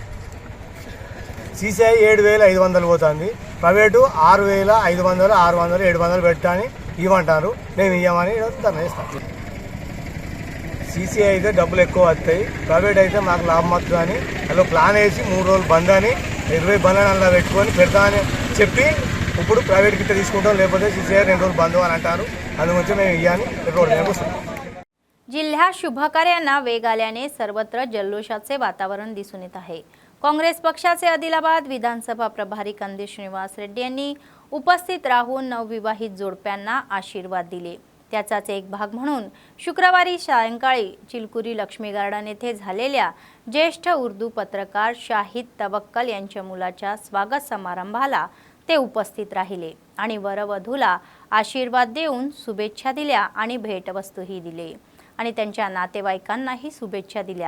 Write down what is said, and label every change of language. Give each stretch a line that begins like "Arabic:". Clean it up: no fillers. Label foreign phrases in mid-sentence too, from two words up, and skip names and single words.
Telugu: సీసీఐ 7,500 పోతుంది, ప్రైవేటు 6,500 600 700 పెట్టని ఇవ్వమంటారు, మేము ఇవ్వమని ధర్నా చేస్తాం। సీసీఐ అయితే డబ్బులు ఎక్కువ వస్తాయి, ప్రైవేట్ అయితే మాకు లాభం వస్తుంది అని అలా ప్లాన్ వేసి 3 రోజులు బంద్ అని 20 బండ్లను అలా పెట్టుకొని పెడతామని చెప్పి ఇప్పుడు ప్రైవేట్కి ఇట్లా తీసుకుంటాం లేకపోతే సీసీఐ 2 రోజులు బంద్ అని అంటారు। అందుగురించి మేము ఇవ్వని రోడ్ మీద వస్తాం।
Marathi: जिल्ह्यात शुभकार्यांना वेग आल्याने सर्वत्र जल्लोषाचे वातावरण दिसून येत आहे। काँग्रेस पक्षाचे आदिलाबाद विधानसभा प्रभारी कंदी श्रीनिवास रेड्डी यांनी उपस्थित राहून नवविवाहित जोडप्यांना आशीर्वाद दिले। त्याचाच एक भाग म्हणून शुक्रवारी सायंकाळी चिलकुरी लक्ष्मी गार्डन येथे झालेल्या ज्येष्ठ उर्दू पत्रकार शाहिद तवक्कल यांच्या मुलाच्या स्वागत समारंभाला ते उपस्थित राहिले आणि वरवधूला आशीर्वाद देऊन शुभेच्छा दिल्या आणि भेटवस्तूही दिले आणि त्यांच्या नातेवाईकांनाही शुभेच्छा दिल्या.